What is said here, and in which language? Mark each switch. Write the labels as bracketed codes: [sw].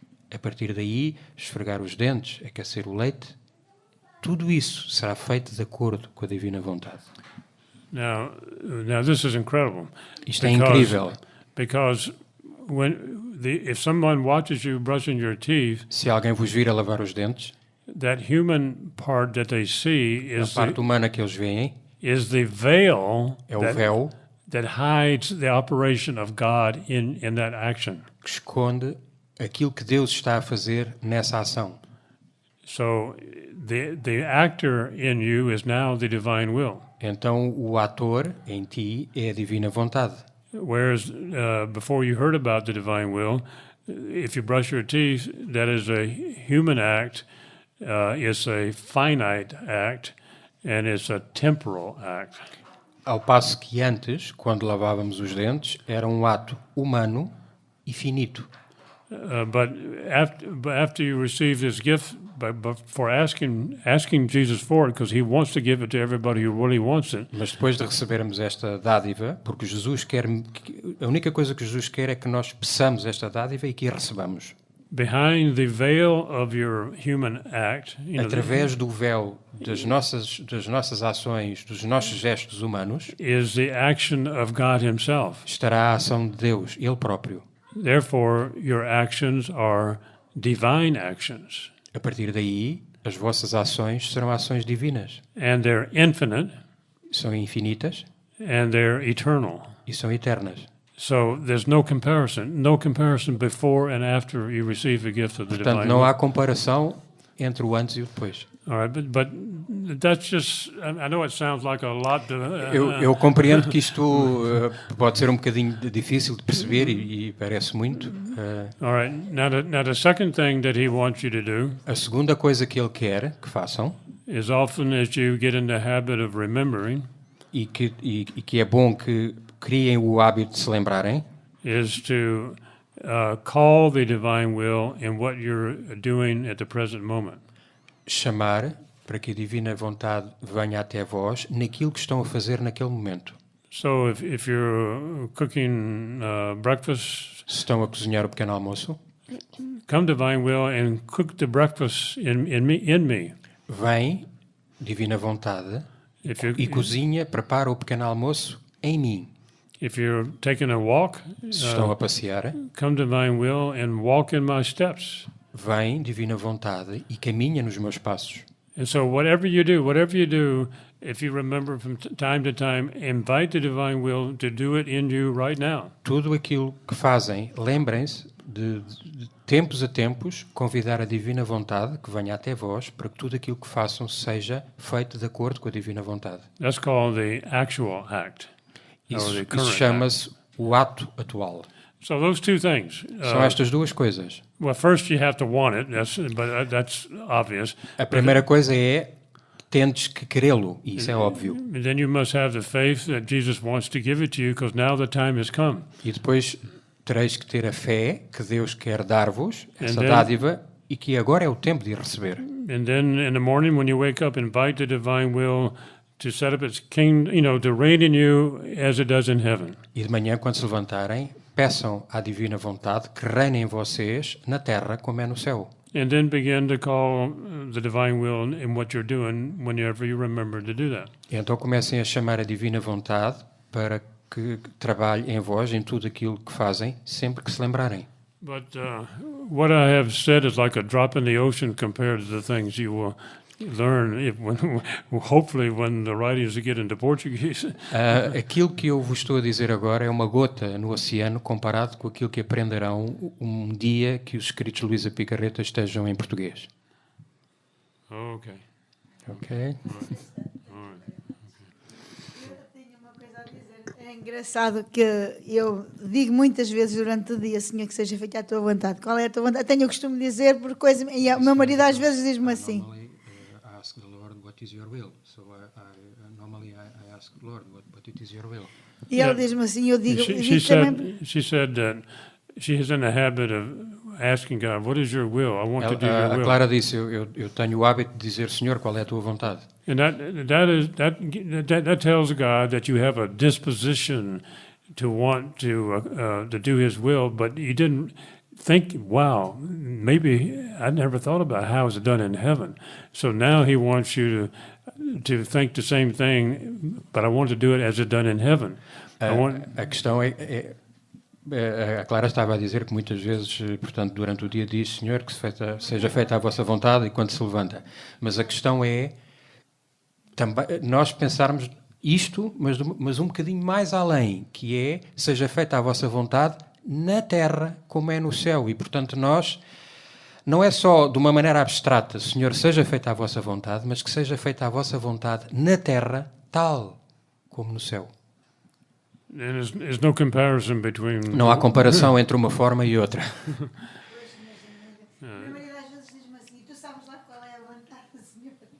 [pt] A partir daí, esfregar os dentes, aquecer o leite, tudo isso será feito de acordo com a divina vontade. [en] Now this is incredible. [pt] Isto é incrível. [en] Because if someone watches you brushing your teeth, [pt] Se alguém vos vir a lavar os dentes, [en] that human part that they see [pt] a parte humana que eles veem [en] is the veil [pt] é o véu [en] that hides the operation of God in that action. [pt] que esconde aquilo que Deus está a fazer nessa ação. [en] So the actor in you is now the divine will. [pt] Então o ator em ti é a divina vontade. [en] Whereas before you heard about the divine will, if you brush your teeth, that is a human act, it's a finite act, and it's a temporal act. [pt] Ao passo que antes, quando lavávamos os dentes, era um ato humano e finito. [en] But after you receive this gift, for asking Jesus for it, because he wants to give it to everybody who really wants it. [pt] Mas depois de recebermos esta dádiva, porque Jesus quer, a única coisa que Jesus quer é que nós peçamos esta dádiva e que a recebamos. [en] behind the veil of your human act, [pt] Através do véu das nossas ações, dos nossos gestos humanos, [en] is the action of God Himself. [pt] estará a ação de Deus, Ele próprio. [en] Therefore, your actions are divine actions, [pt] A partir daí, as vossas ações serão ações divinas. [en] and they're infinite, [pt] São infinitas [en] and they're eternal. [pt] e são eternas. [en] So there's no comparison before and after you receive the gift of the [pt] Portanto, [en] divine [pt] não [en] will. [pt] há comparação entre o antes e o depois. [en] All right, but that's just. I know it sounds like a lot to. [pt] Eu compreendo que isto pode ser um bocadinho difícil de perceber e parece muito. [en] All right. Now the second thing that He wants you to do [pt] A segunda coisa que Ele quer que façam, [en] is often as you get in the habit of remembering, [pt] e que é bom que criem o hábito de se lembrarem, [en] is to call the divine will in what you're doing at the present moment. [pt] chamar para que a divina vontade venha até vós naquilo que estão a fazer naquele momento. [en] So if you're cooking breakfast, [pt] Se estão a cozinhar o pequeno almoço, [en] come divine will and cook the breakfast in me. [pt] vem, divina vontade, [en] If you [pt] e cozinha, prepara o pequeno almoço em mim. [en] if you're taking a walk, [pt] Se estão a passear, [en] come divine will and walk in my steps. [pt] vem, divina vontade, e caminha nos meus passos. [en] And so whatever you do, if you remember from time to time, invite the divine will to do it in you right now. [pt] Tudo aquilo que fazem, lembrem-se de tempos a tempos, convidar a divina vontade que venha até vós para que tudo aquilo que façam seja feito de acordo com a divina vontade. [en] That's called the actual act. or [pt] Isso, [en] the [pt] isso [en] current act. [pt] chama-se o ato atual. [en] So those two things. [pt] São estas duas coisas. [en] Well, first you have to want it. That's obvious. [pt] A primeira coisa é tendes que querê-lo, e isso é óbvio. [en] And then you must have the faith that Jesus wants to give it to you, because now the time has come. [pt] E depois tereis que ter a fé que Deus quer dar-vos, essa [en] And then- [pt] dádiva, e que agora é o tempo de receber. [en] And then in the morning when you wake up, invite the divine will to set up its kingdom, to reign in you as it does in heaven. [pt] E de manhã, quando se levantarem, peçam à divina vontade que reine em vocês na terra como é no céu. [en] And then begin to call the divine will in what you're doing whenever you remember to do that. [pt] E então comecem a chamar a divina vontade para que trabalhe em vós, em tudo aquilo que fazem, sempre que se lembrarem. [en] But what I have said is like a drop in the ocean compared to the things you will learn hopefully when the writings get into Portuguese. [pt] Aquilo que eu vos estou a dizer agora é uma gota no oceano comparado com aquilo que aprenderão um dia que os escritos de Luísa Picarreta estejam em português. [en] Okay. [pt] Ok? Tenho uma coisa a dizer. É engraçado que eu digo muitas vezes durante o dia, Senhor, que seja feita a tua vontade. Qual é a tua vontade? Tenho o costume de dizer por coisa. E o meu marido às vezes diz-me assim. [en] Normally, I ask the Lord what is your will. So normally I ask the Lord what it is your will. [pt] E ele diz-me assim, eu digo, [en] She, [pt] eu [en] she [pt] digo também. [en] she said that she is in the habit of asking God, "What is your will? I want to do your [pt] A [en] will." [pt] Clara disse, eu tenho o hábito de dizer, Senhor, qual é a tua vontade? [en] And that tells God that you have a disposition to want to do His will, but you didn't think, wow, maybe I never thought about how it's done in heaven. So now He wants you to think the same thing, but I want to do it as it's done in heaven. I want, [pt] A questão a Clara estava a dizer que muitas vezes, portanto, durante o dia diz, Senhor, que seja feita a vossa vontade e quando se levanta. Mas a questão é também nós pensarmos isto, mas um bocadinho mais além, que é, seja feita a vossa vontade na terra como é no céu. E, portanto, nós, não é só de uma maneira abstrata, Senhor, seja feita a vossa vontade, mas que seja feita a vossa vontade na terra, tal como no céu. [en] and there's no comparison between. [pt] Não há comparação entre uma forma e outra. O meu marido às vezes diz-me assim, tu sabes lá qual é a vontade do Senhor?